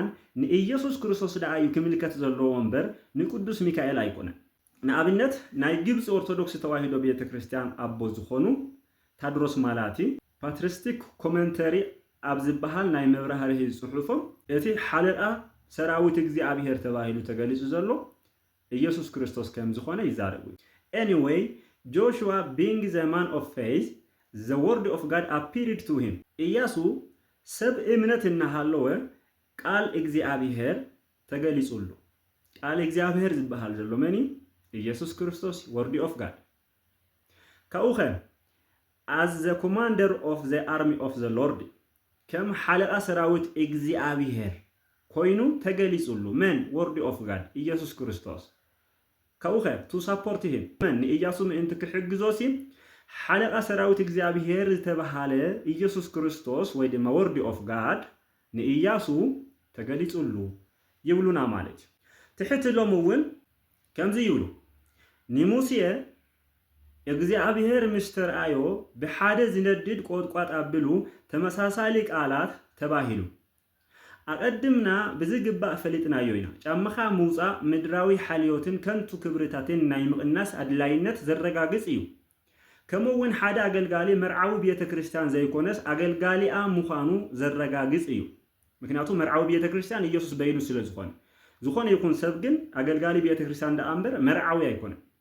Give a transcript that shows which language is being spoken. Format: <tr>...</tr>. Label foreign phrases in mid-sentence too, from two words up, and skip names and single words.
<ti>ንኢየሱስ ክርስቶስ ደኣ እዩ ክምልከት ዘለዎ እምበር ንቅዱስ ሚካኤል ኣይኮነን። ንኣብነት ናይ ግብፂ ኦርቶዶክስ ተዋህዶ ቤተ ክርስቲያን ኣቦ ዝኾኑ ታድሮስ ማላቲ ፓትሪስቲክ ኮመንተሪ ኣብ ዝበሃል ናይ መብራህርሂ ጽሑፎም እቲ ሓለቓ ሰራዊት እግዚኣብሔር ተባሂሉ ተገሊጹ ዘሎ ኢየሱስ ክርስቶስ ከም ዝኾነ ይዛረቡ።</ti> <en>Anyway, Joshua being the man of faith, the word of God appeared to him.</en> <ti>ኢያሱ ሰብ እምነት እናሃለወ ቃል እግዚአብሔር ተገሊጹሉ። ቃል እግዚአብሔር ዝበሃል ዘሎ መኒ ኢየሱስ ክርስቶስ</ti> <en>word of God</en> <ti>ካኡኸ</ti> <en>as the commander of the army of the Lord</en> <ti>ከም ሓለቃ ሰራዊት እግዚአብሔር ኮይኑ ተገሊጹሉ መን</ti> <en>word of God</en> <ti>ኢየሱስ ክርስቶስ ካኡኸ</ti> <en>to support him</en> <ti>መን ኢያሱ ምእንቲ ክሕግዞሲ ሓለቃ ሰራዊት እግዚአብሔር ዝተባሃለ ኢየሱስ ክርስቶስ ወይ ድማ</ti> <en>word of God</en> <ti>ንኢያሱ ተገሊጹሉ ይብሉና ማለት ትሕትሎም እውን ከምዚ ይብሉ ንሙሴ እግዚአብሔር ምስተርአዮ ብሓደ ዝነድድ ቆጥቋጥ አብሉ ተመሳሳሊ ቃላት ተባሂሉ አቀድምና ብዝግባእ ፈሊጥናዮ ኢና ጫምኻ ምውፃእ ምድራዊ ሓልዮትን ከንቱ ክብርታትን ናይ ምቕናስ አድላይነት ዘረጋግጽ እዩ ከምኡውን ሓደ አገልጋሊ መርዓዊ ቤተ ክርስቲያን ዘይኮነስ አገልጋሊኣ ምዃኑ ዘረጋግጽ እዩ ምክንያቱ መርዓዊ ቤተ ክርስቲያን ኢየሱስ በይኑ ስለ ዝኾነ ይኩን ሰብ ግን አገልጋሊ ቤተ ክርስቲያን እንዳአምበር መርዓዊ አይኮነም</ti>